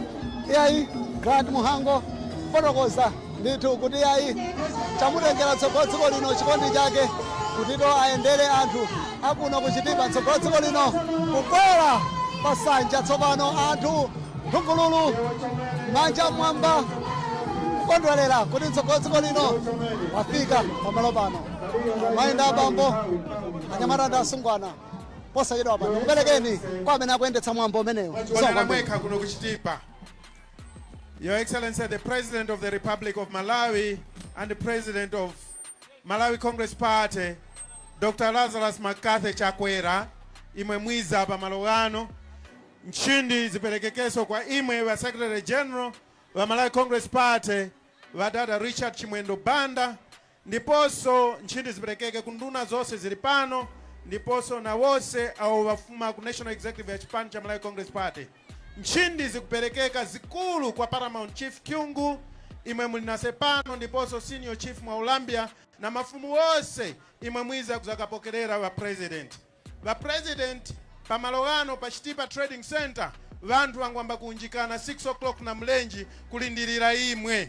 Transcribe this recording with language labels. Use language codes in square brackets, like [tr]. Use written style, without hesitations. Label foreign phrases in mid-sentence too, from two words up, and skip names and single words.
[ny] yayi Grand Muhango fotokoza ndithu kuti yayi chamutengera tsogolo lino chikondi chake kutito aendere anthu akuno kuchitipa tsogolo lino kukwera pasanja tsopano anthu nthungululu manja mwamba kukondwerera kuti tsogolo lino wafika pamalo pano mayenda abambo anyamata asungwana posachedwa pano kuperekeni kwa amene akuyendetsa mwambo umenewo kuno kuchitipa. [en] Your Excellency, the President of the Republic of Malawi and the President of Malawi Congress Party, Dr. [tum] Lazarus McCarthy Chakwera, imwe mwiza pa malogano, nchindi zipelekekeso kwa imwe wa [en] Secretary General [tum] wa Malawi Congress Party, wa dada Richard Chimwendo Banda, ndiposo nchindi zipelekeke kunduna zose zilipano, ndiposo na wose au wafuma ku [en] National Executive [tum] ya chipani cha Malawi Congress Party. Nchindi zikupelekeka zikulu kwa [en] Paramount Chief [tum] Kyungu, imwe mulinasepano ndiposo [en] Senior Chief [tum] Mwaulambia na mafumu wose imwe mwiza kuzakapokelera wa President. Va President pa malogano pa Chitipa Trading Center vantu wangwamba kunjikana 6 o'clock na mlenji kulindirira imwe.